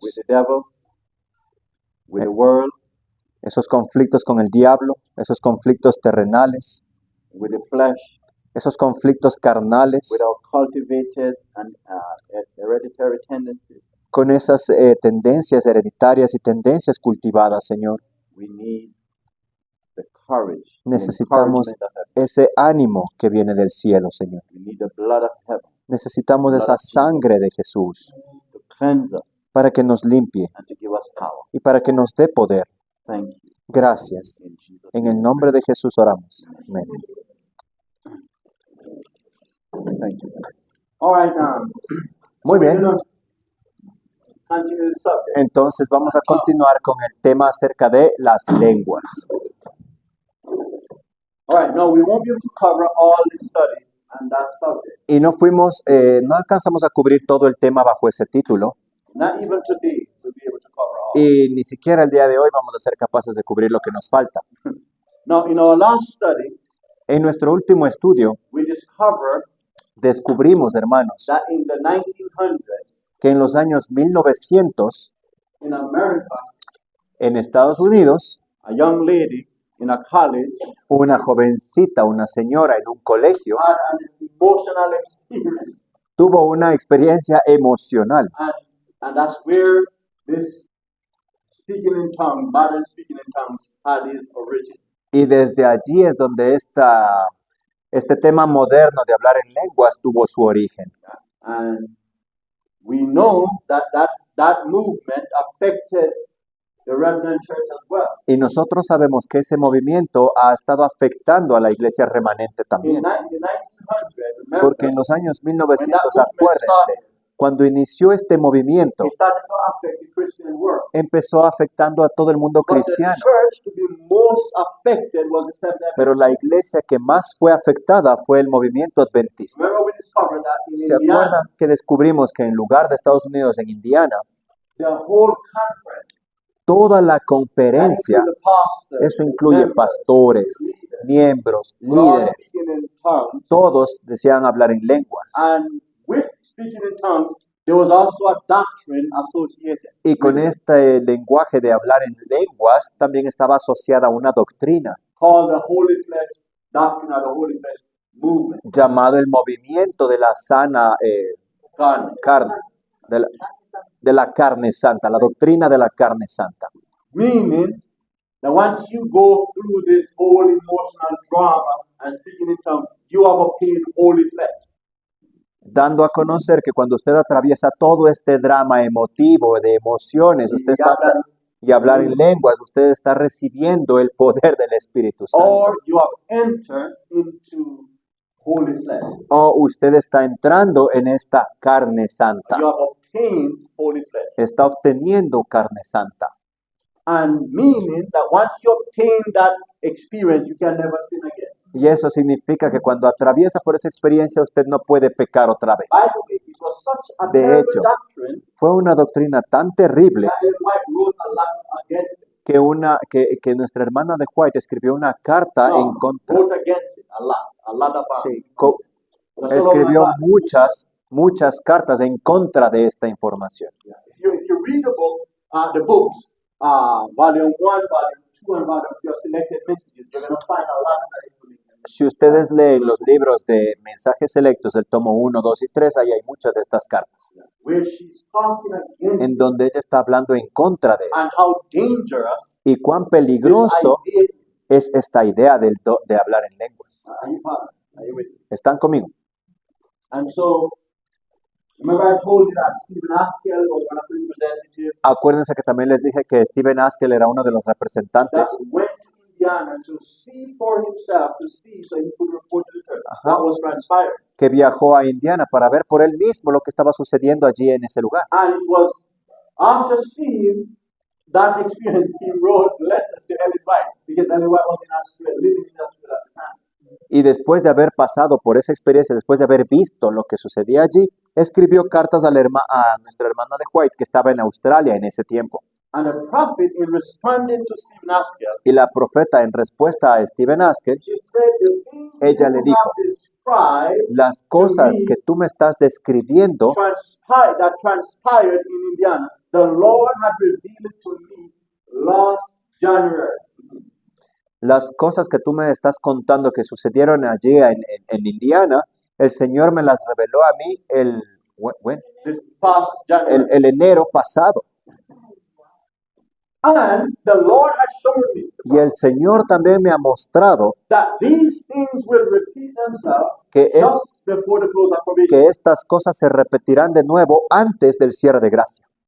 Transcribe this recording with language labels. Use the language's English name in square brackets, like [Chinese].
[English] with the devil, with the world, [Spanish] Esos conflictos con el diablo, esos conflictos terrenales, [English] with the flesh, [Spanish] esos conflictos carnales, [English] with our cultivated and hereditary tendencies. [Spanish] con esas tendencias hereditarias y tendencias cultivadas, Señor. [English] We need the courage, the [Spanish] Necesitamos [English] encouragement of heaven. [Spanish] ese ánimo que viene del cielo, Señor. [English] We need the blood of heaven [Spanish] Necesitamos [English] Blood [Spanish] esa [English] of Jesus. [Spanish] sangre de Jesús [English] to cleanse us [Spanish] para que nos limpie [English] and to give us power. [Spanish] y para que nos dé poder. [English] Thank you. [Spanish] Gracias. [English] In Jesus' [Spanish] En el [English] name. [Spanish] nombre de Jesús oramos. Amén. [English] Thank you. All right, [Spanish] Muy bien. [English] continue the subject. [Spanish] Entonces vamos a continuar con el tema acerca de las lenguas. [English] All right, no, we won't be able to cover all the studies on that subject. [Spanish] Y no alcanzamos a cubrir todo el tema bajo ese título. [English] Not even today we'll be able to cover all. [Spanish] Y ni siquiera el día de hoy vamos a ser capaces de cubrir lo que nos falta. [English] Now, in our last study, [Spanish] En nuestro último estudio [English] we discovered [Spanish] descubrimos, hermanos, [English] that in the 1900s, [Spanish] que en los años 1900 [English] in America, [Spanish] en Estados Unidos, [English] a young lady in a college [Spanish] una jovencita, una señora en un colegio, [English] had an emotional experience, [Spanish] tuvo una experiencia emocional. [English] and that's where this speaking in tongues, modern speaking in tongues, had its origin. [Spanish] Y desde allí es donde este tema moderno de hablar en lenguas tuvo su origen. [English] And we know that movement affected the remnant church as well. [Spanish] Y nosotros sabemos que ese movimiento ha estado afectando a la iglesia remanente [English] In [Spanish] también. [English] the 1900s, remember, [Spanish] Porque en los años 1900, acuérdense, cuando inició este movimiento, [English] it started to affect the Christian world. [Spanish] empezó afectando a todo el mundo [English] But the [Spanish] cristiano. [English] church to be most affected was the Seventh-day [Spanish] Pero la iglesia que más fue afectada fue el movimiento adventista. [English] Remember we discovered that in [Spanish] ¿Se [English] Indiana, [Spanish] acuerdan que descubrimos que en lugar de Estados Unidos, en Indiana, [English] the whole conference, [Spanish] toda la [English] that [Spanish] conferencia, [English] included pastors, [Spanish] eso incluye [English] members, [Spanish] pastores, [English] leaders, [Spanish] miembros, [English] were all [Spanish] líderes, [English] speaking in tongues, [Spanish] todos deseaban hablar en lenguas. [English] and with speaking in tongues, there was also a doctrine associated. [Spanish] Y con este lenguaje de hablar en lenguas también estaba asociada una doctrina [English] Called the Holy Flesh Doctrine or the Holy Flesh Movement. [Spanish] llamado el movimiento de la sana [English] God. [Spanish] carne, de la carne santa, la doctrina de la carne santa. [English] Meaning that once you go through this whole emotional drama and speaking in tongues, you have obtained holy flesh. [Spanish] Dando a conocer que cuando usted atraviesa todo este drama emotivo de emociones, usted está y hablar en lenguas, usted está recibiendo el poder del Espíritu Santo. [English] Or you have entered into holy flesh. [Spanish] O usted está entrando en esta carne santa, [English] You have obtained holy flesh. [Spanish] está obteniendo carne santa. [English] And meaning that once you obtain that experience, you can never sin again. [Spanish] Y eso significa que cuando atraviesa por esa experiencia, usted no puede pecar otra vez. [English] By the way, it was such a [Spanish] De [English] terrible [Spanish] hecho, [English] doctrine [Spanish] Fue una doctrina tan terrible [English] that Ellen White wrote a lot against it. [Spanish] que nuestra hermana de White escribió una carta en contra. [English] Wrote against it a lot of [Spanish] Sí, [English] Just [Spanish] escribió [English] all about [Spanish] muchas cartas en contra de esta información. [English] that. If you read the books, volume 1, volume 2, and volume 3 of selected messages, you're going to find a lot of that information. [Spanish] Si ustedes leen los libros de mensajes selectos del tomo 1, 2 y 3, ahí hay muchas de estas cartas, [English] Where she's talking against [Spanish] en donde ella está hablando en contra de esto. [English] and how dangerous [Spanish] Y cuán [English] this [Spanish] peligroso [English] idea is. [Spanish] es esta idea de hablar en lenguas. [English] Are you following? Are you with me? [Spanish] ¿Están conmigo? [English] And so, remember I told you that Stephen Askell was one of the representatives [Spanish] Acuérdense que también les dije que Stephen Askell era uno de los [English] that [Spanish] representantes [English] went to Indiana to see for himself, to see so he could report to the church [Spanish] Ajá. [English] what was transpiring. [Spanish] que viajó a Indiana para ver por él mismo lo que estaba sucediendo allí en ese lugar. [English] And it was after seeing that experience, he wrote letters to Ellen White, because Ellen White was in Australia, living in Australia at the time. [Spanish] Y después de haber pasado por esa experiencia, después de haber visto lo que sucedía allí, escribió cartas a nuestra hermana de White que estaba en Australia en ese tiempo. [English] And the prophet, in responding to Stephen Askell, [Spanish] Y la profeta, en respuesta a Stephen Askell, [English] she said, the things [Spanish] Ella le [English] you [Spanish] dijo, [English] have described [Spanish] las cosas que tú me estás describiendo [English] that transpired in Indiana, the Lord had revealed it to me last January. [Spanish] Las cosas que tú me estás contando que sucedieron allí en Indiana, el Señor me las reveló a mí [English] This past January. [Spanish] el enero pasado. [English] And the Lord has shown me [Spanish] Y el Señor también me ha mostrado [English] that these things will repeat themselves [Spanish] que, es- [English] just before the close of probation [Spanish] que estas cosas se repetirán de nuevo antes del cierre de gracia